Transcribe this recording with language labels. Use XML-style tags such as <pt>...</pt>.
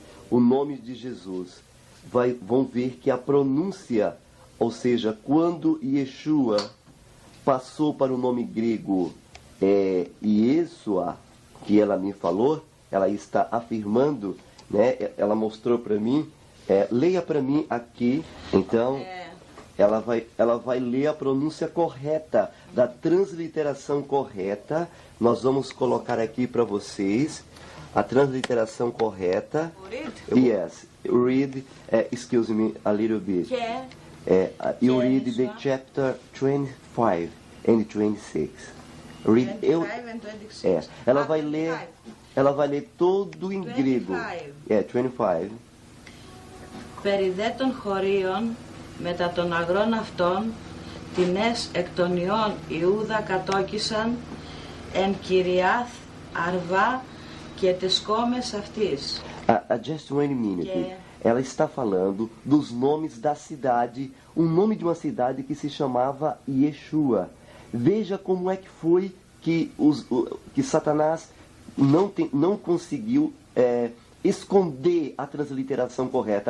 <pt>O nome de Jesus. Vão ver que a pronúncia, ou seja, quando Yeshua passou para o nome grego Yeshua, que ela me falou, ela está afirmando, né? Ela mostrou para mim. Leia para mim aqui, então, ela vai ler a pronúncia correta, da transliteração correta. Nós vamos colocar aqui para vocês a transliteração correta.</pt> <en>Yes, read, excuse me a little bit. You read the chapter 25 and 26. Read, 25 and 26.</en> <pt>Ela vai ler todo em grego.</pt> <en>25.</en> <el>Περί δε των χωρίων μετά των αγρών αυτών, τινές εκ των ιών Ιούδα κατόκισαν εν Κυριάθ Αρβά και τες κόμες αυτής.</el> <en>Just one minute.</en> <pt>Ela está falando dos nomes da cidade, um nome de uma cidade que se chamava Yeshua. Veja como é que foi que Satanás não conseguiu esconder a transliteração correta.</pt>